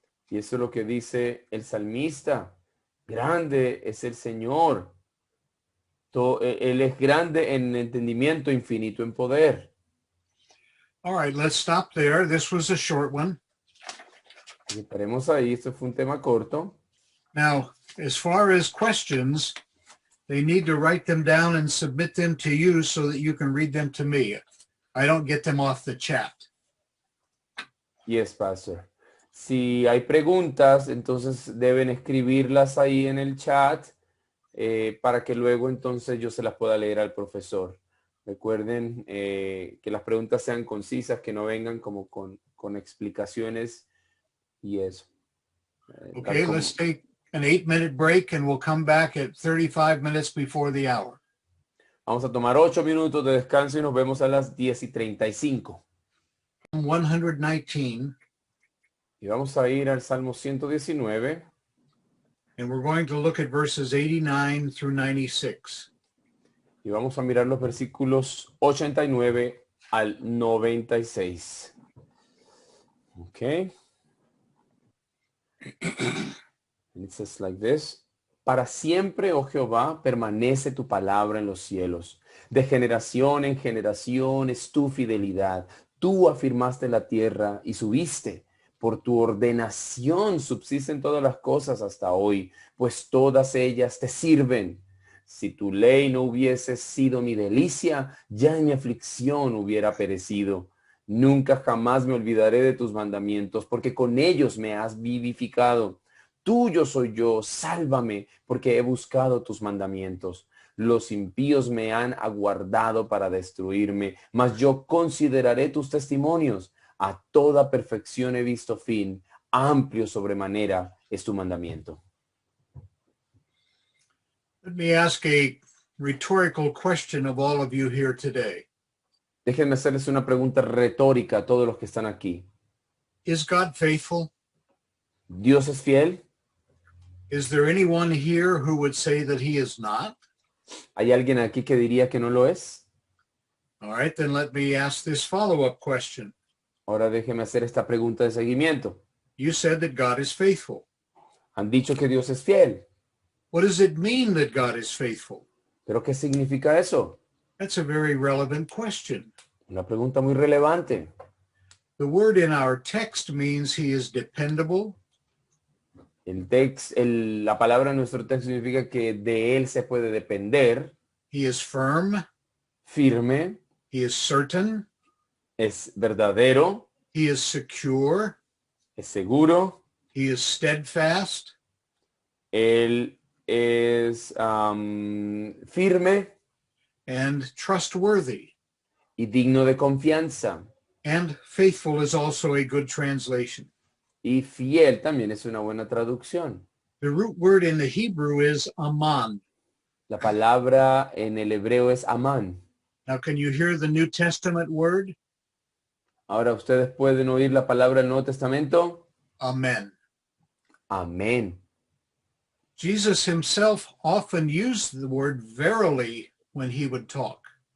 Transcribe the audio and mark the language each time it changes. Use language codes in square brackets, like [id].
[es] Y eso es lo que dice el salmista. Grande es el Señor. Él es grande en entendimiento, infinito en poder. [en] All right, let's stop there. This was a short one. [es] Y paremos ahí. Esto fue un tema corto. [en] Now, as far as questions, they need to write them down and submit them to you so that you can read them to me. I don't get them off the chat. Yes, Pastor. [es] Si hay preguntas, entonces deben escribirlas ahí en el chat para que luego entonces yo se las pueda leer al profesor. Recuerden que las preguntas sean concisas, que no vengan como con explicaciones y eso. Tal [en] Okay, [es] como- [en] let's take an 8-minute break and we'll come back at 35 minutes before the hour. [es] Vamos a tomar 8 minutos de descanso y nos vemos a las 10:35. [en] 119, [es] Y vamos a ir al Salmo 119 [en] and we're going to look at verses 89 through 96. [es] y vamos a mirar los versículos 89 al 96. Ok. [en] And it says like this. [es] Para siempre, oh Jehová, permanece tu palabra en los cielos. De generación en generación es tu fidelidad. Tú afirmaste la tierra y subiste. Por tu ordenación subsisten todas las cosas hasta hoy, pues todas ellas te sirven. Si tu ley no hubiese sido mi delicia, ya en mi aflicción hubiera perecido. Nunca jamás me olvidaré de tus mandamientos, porque con ellos me has vivificado. Tuyo soy yo, sálvame, porque he buscado tus mandamientos. Los impíos me han aguardado para destruirme, mas yo consideraré tus testimonios. A toda perfección he visto fin, amplio sobremanera es tu mandamiento. [en] Let me ask a rhetorical question of all of you here today. [es] Déjenme hacerles una pregunta retórica a todos los que están aquí. [en] Is God faithful? [es] ¿Dios es fiel? [en] Is there anyone here who would say that he is not? [es] ¿Hay alguien aquí que diría que no lo es? [en] All right, then let me ask this follow-up question. [es] Ahora déjenme hacer esta pregunta de seguimiento. [en] You said that God is faithful. [es] Han dicho que Dios es fiel, [en] What does it mean that God is faithful? [es] pero ¿qué significa eso? [en] That's a very relevant question. [es] Una pregunta muy relevante. [en] The word in our text means he is dependable, [es] La palabra en nuestro texto significa que de él se puede depender, [en] he is firm, [es] firme, [en] he is certain, [es] es verdadero, [en] he is secure, [es] es seguro, [en] he is steadfast, [es] él es firme [en] and trustworthy. [es] y digno de confianza. [en] And faithful is also a good translation. [es] Y fiel también es una buena traducción. [en] The root word in the Hebrew is aman. [es] La palabra en el hebreo es amán. [en] Now, can you hear the New Testament word? [es] Ahora ustedes pueden oír la palabra del Nuevo Testamento. [en] Amen. [es] Amén. [en] Jesus himself often used the word verily when he would talk.